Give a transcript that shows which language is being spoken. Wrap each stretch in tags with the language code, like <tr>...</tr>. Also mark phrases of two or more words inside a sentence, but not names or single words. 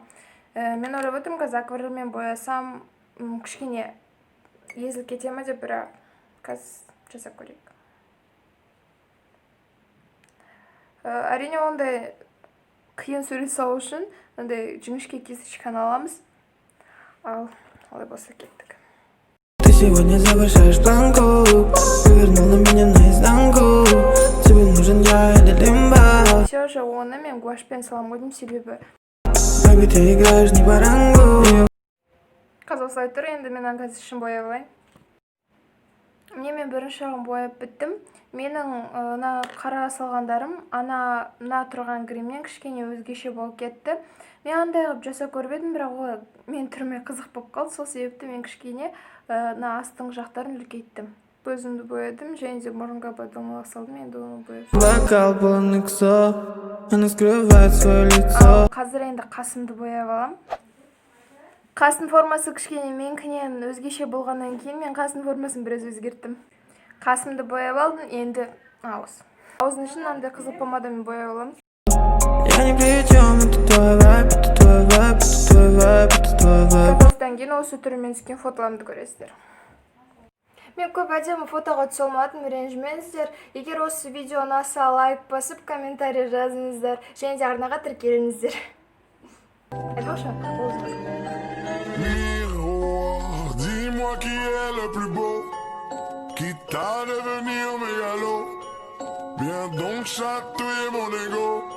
<kk>Мен ойлап отырмын, қазір акварельмен боясам кішкене езіл кете ме деп, бірақ қазір жасап көрейік. Әрине ондай қиын сурет салу үшін ондай жіңішке кисточканы аламыз. Ал олай болса кеттік.</kk> <ru>Ты сегодня завершаешь планку, повернул на меня наизнанку. Тебе нужен я или лимба. Все же</ru> <kk>оны мен гуашьпен салам қойдым, себебі</kk> <ru>Baby, ты играешь не по рангу.</ru> <kk>қазір осылай тұр. Енді мен қазір ішін бояп алайын. Мен бірінші жағын бояп біттім. Менің қара салғандарым мына тұрған гримнен кішкене өзгеше болып кетті. Мен андай қылып жасап көріп едім, бірақ ол мен түріме қызық болып қалды. Сол себепті мен кішкене астың жақтарын үлкейттім. Көзімді боядым, және де мұрынға бадалмалық салдым, енді оны бояп.</kk> <ru>Бокал полный ксо, она скрывает свое лицо.</ru> <kk>Қазір енді қасымды бояп алам. Қасының формасы кішкене менікінен өзгеше болғаннан кейін мен қасының формасын біраз өзгерттім. Қасымды бояп алдым, енді ауыз. Аузың үшін андай қызыл помадамен бояп аламын.</kk> <ru>Я не при чем, это твой вайб, это твой вайб, это твой вайб, это твой вайб.</ru> <kk>Осыдан кейін осы түрімен түскен фотоларымды көресіздер. Мен көп әдемі фотоға түсе алмадым, ренжімеңіздер. Егер осы видео ұнаса, лайк басып, комментарий жазыңыздар, және де арнаға тіркеліңіздер. Айтпақшы,</kk> <fr>Miroir, dis-moi qui est le plus beau, quitte à devenir mégalo. Viens donc chatouiller mon ego.</fr>